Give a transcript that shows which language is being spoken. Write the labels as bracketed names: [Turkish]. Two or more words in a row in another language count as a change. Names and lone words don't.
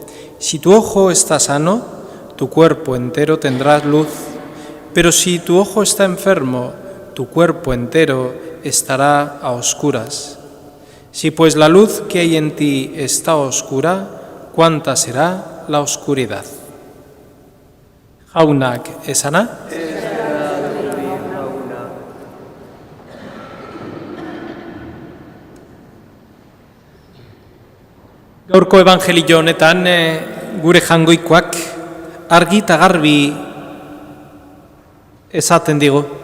[Spanish] Si tu ojo está sano, tu cuerpo entero tendrá luz. Pero si tu ojo está enfermo, tu cuerpo entero estará a oscuras. Si pues la luz que hay en ti está oscura, ¿cuánta será la oscuridad? [Basque] Jaunak esana? Gaurko evangelio honetan gure jangoikoak argi eta garbi esaten digu.